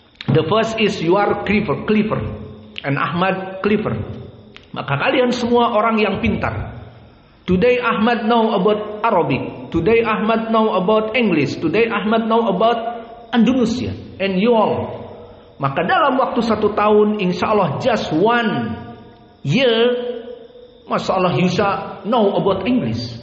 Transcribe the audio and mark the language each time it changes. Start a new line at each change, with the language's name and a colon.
English: The first is you are clever, and Ahmad clever.
Indonesian: Maka kalian semua orang yang pintar.
English: Today Ahmad know about Arabic. Today Ahmad know about English. Today Ahmad know about Indonesia. And you all.
Indonesian: Maka dalam waktu 1 tahun,
English: insya Allah just 1 year, Masya Allah you shall know about English.